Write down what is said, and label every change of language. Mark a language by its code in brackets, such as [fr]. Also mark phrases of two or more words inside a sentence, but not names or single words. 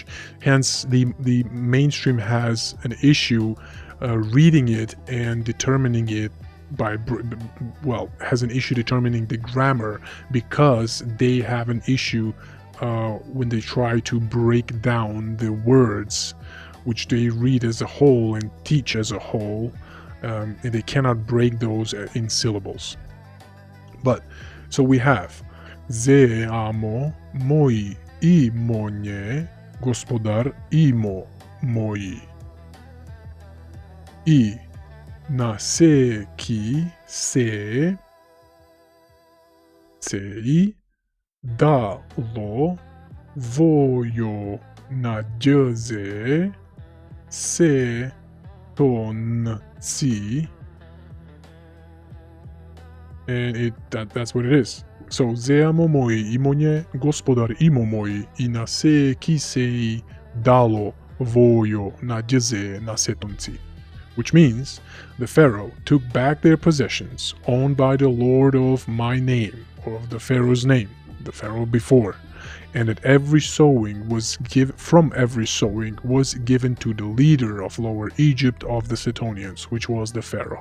[en] Hence the mainstream has an issue reading it and determining it by, well, has an issue determining the grammar, because they have an issue when they try to break down the words which they read as a whole and teach as a whole, and they cannot break those in syllables. But so we have Ze amo moi imonye gospodar imo moi I na se ki se sei dalo vojo na djeze se ton si, and that's what it is. So ze amo moi imonye gospodar imo moi I na se ki sei dalo vojo na djeze na se ton si. Which means the Pharaoh took back their possessions owned by the Lord of my name, or of the Pharaoh's name, the Pharaoh before, and that every sowing was from every sowing was given to the leader of Lower Egypt of the Sidonians, which was the Pharaoh.